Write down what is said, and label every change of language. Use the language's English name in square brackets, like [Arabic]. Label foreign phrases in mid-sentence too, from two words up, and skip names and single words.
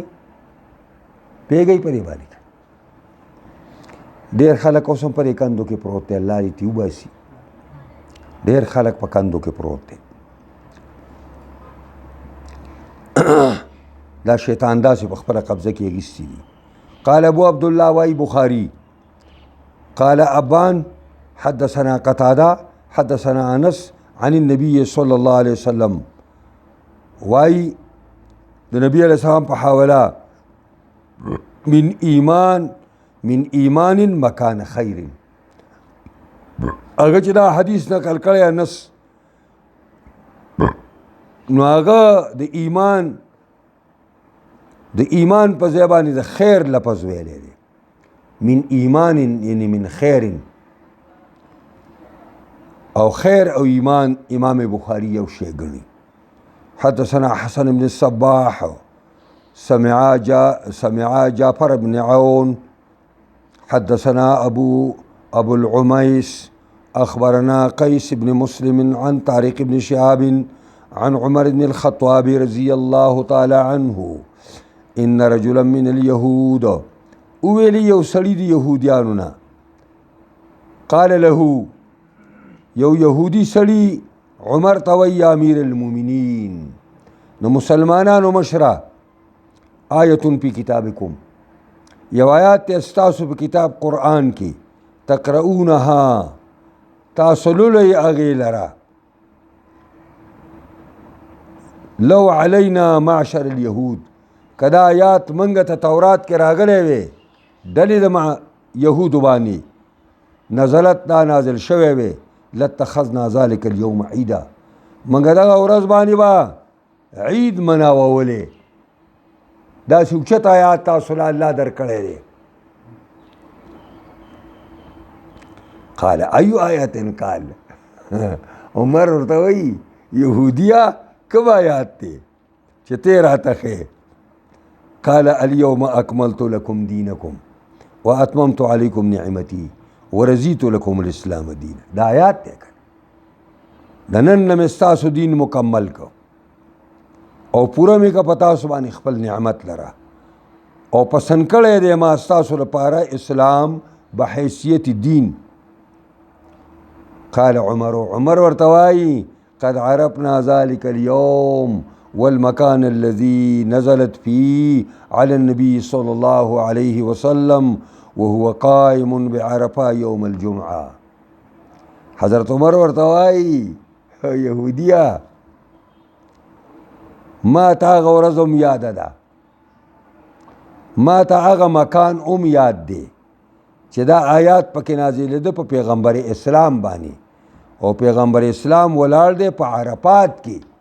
[Pashto] پوهېږئ په دې باندې ډېر خلک اوس هم په دې کندو کې پروت دی. الله دې تې وباسي. ډېر خلک په کندو کې پروت دی. دا شیطان داسې په خپله قبضه کې اخیستي دي. [Arabic] قال ابو عبد الله واي بخاري قال ابان حدثنا قتاده حدثنا انس عن النبي صلى الله عليه وسلم [Pashto] واي د نبی علیہ السلام په حواله [Arabic] من ایمان مکان خیر. [Pashto] هغه چې دا حدیث نقل کړی انس نو هغه د ایمان په ځای باندې د خیر لفظ ویلی دی. [Arabic] من ایمان یعنی من خیر. [Pashto] او خیر او ایمان امام بخاری یو شی ګڼي. [Arabic] حدثنا حسن بن الصباح سمع جعفر بن عون حدثنا ابو العميس اخبرنا قيس بن مسلم عن طارق بن شهاب عن عمر بن الخطاب رضي الله تعالى عنه ان رجلا من اليهود [Pashto] اویلی یو سړی د یهودیانو نه [Arabic] قال له [Pashto] یو یهودي سړی عمر ته وایي [Arabic] یا امیر المؤمنین [Pashto] نو مسلمانانو مشره [Arabic] آیة فی کتابکم [Pashto] یو آیات ته ستاسو په کتاب قرآن کې تقرؤونها تاسو لولئ هغې لره [Arabic] لو علینا معشر الیهود [Pashto] که دا آیات منګه ته تورات کې راغلی وی ډلې د یهودو باندې نزلت دا نازل شوی وی [Arabic] لاتخذنا ذلک اليوم عیدا [Pashto] منګه دغه ورځ باندې به عید مناوولې داسې اوچت آیات تاسو له الله درکړی دی قال ایو آیت قال عمر ورته وایي یهودیه کوم آیات دی چې ته راته ښې قال [Arabic] اليوم اکملت لکم دینکم واتممت علیکم نعمتی ورضیت لکم الاسلام دینا [Pashto] دا آیات دی کنه د نن نه مې ستاسو دین مکمل کو او پوره مې که په تاسو باندې خپل نعمت لره او پسند کړی دی ما ستاسو لپاره اسلام بحیثیت دین [Arabic] قال عمر [Pashto] ورته وایي [Arabic] قد عرفنا ذلك اليوم والمكان الذي نزلت فيه على النبي صلى الله عليه وسلم وهو قائم بعرفة يوم الجمعة [Pashto] حضرت عمر ورته وایي یهودیه ما ته هغه ورځ هم یاده ده ما ته هغه مکان هم یاد دی چې دا آیات پکې نازلېده په پیغمبر اسلام باندې او پیغمبر اسلام ولاړ دی په عرفات کې